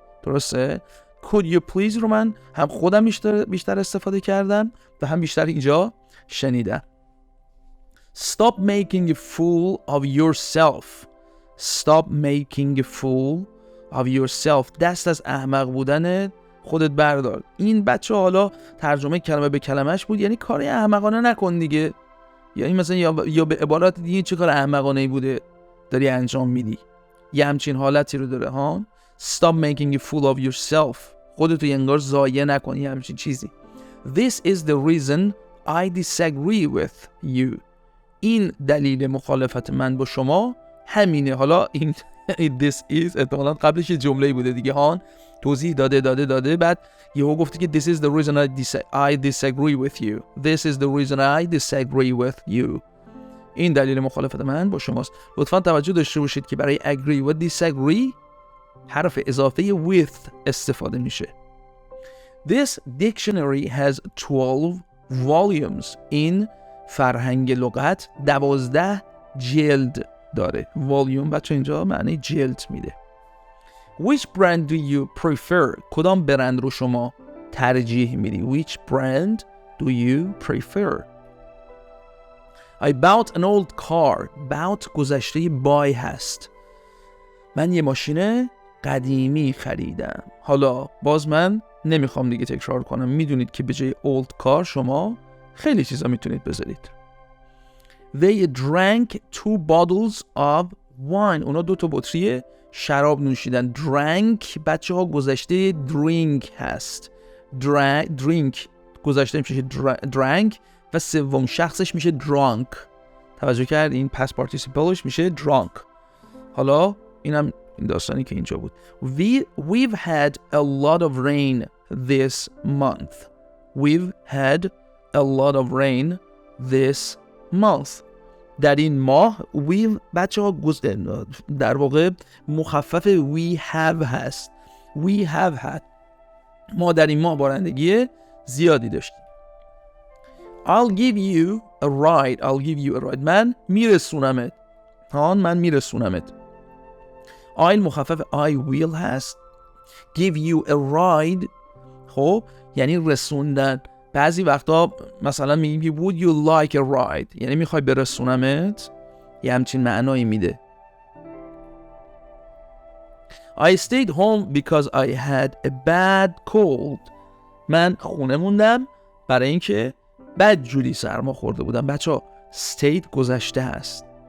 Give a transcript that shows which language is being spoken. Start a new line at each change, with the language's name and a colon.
Persian: درسته؟
English: could you please
Persian: رو من هم خودم بیشتر استفاده کردم و هم بیشتر اینجا شنیدم.
English: Stop making a fool of yourself. Stop making a fool of yourself.
Persian: دست از احمق بودن خودت بردار. این بچه حالا ترجمه کلمه به کلمش بود، یعنی کاری احمقانه نکن دیگه. یعنی مثلا یا به عبارت دیگه چه کار احمقانه‌ای بوده داری انجام میدی. یه همچین حالتی رو داره ها.
English: Stop making a fool of yourself.
Persian: خودتو انگار ضایع نکنی همچین چیزی.
English: This is the reason I disagree with you.
Persian: این دلیل مخالفت من با شما همینه. حالا این
English: this is
Persian: احتمالاً قبلش یه جمله‌ای بوده دیگه هان توضیح داده بعد یهو گفته که
English: this is the reason I disagree with you. This is the reason I disagree with you.
Persian: این دلیل مخالفت من با شماست. لطفاً توجه داشته باشید که برای agree و disagree حرف اضافه with استفاده میشه.
English: This dictionary has 12 volumes.
Persian: این فرهنگ لغت 12 جلد داره. volume بچه اینجا معنی جلد میده.
English: Which brand do you prefer?
Persian: کدام برند رو شما ترجیح میدی؟
English: Which brand do you prefer? I bought an old car. Bought گذشته buy هست.
Persian: من یه ماشین قدیمی خریدم. حالا باز من نمیخوام دیگه تکرار کنم. میدونید که به جای old car شما خیلی چیزا میتونید بذارید.
English: They drank 2 bottles of wine.
Persian: اونا 2 تا بطری شراب نوشیدن. Drank بچه ها گذشته drink هست. Drink گذشته میشه drank و سوم شخصش میشه drunk. توجه کردین؟ پس پارتیسیپلش میشه drunk. حالا اینم این داستانی که اینجا بود.
English: We've had a lot of rain this month. We've had a lot of rain this month.
Persian: در این ماه we've بچه ها در واقع مخفف we have هست.
English: We have had.
Persian: ما در این ماه بارندگی زیادی داشتیم.
English: I'll give you a ride. I'll give you a ride.
Persian: من میرسونمت. من میرسونمت.
English: I'll مخفف I will هست. Give you a ride.
Persian: خب یعنی رسوندن. بعضی وقتا مثلا میگیم
English: would you like a ride،
Persian: یعنی میخوای برسونمت، یه همچین معنایی میده.
English: I stayed home because I had a bad cold.
Persian: من خونه موندم برای اینکه بدجوری سرما خورده بودم. بچه ها stayed گذشته هست.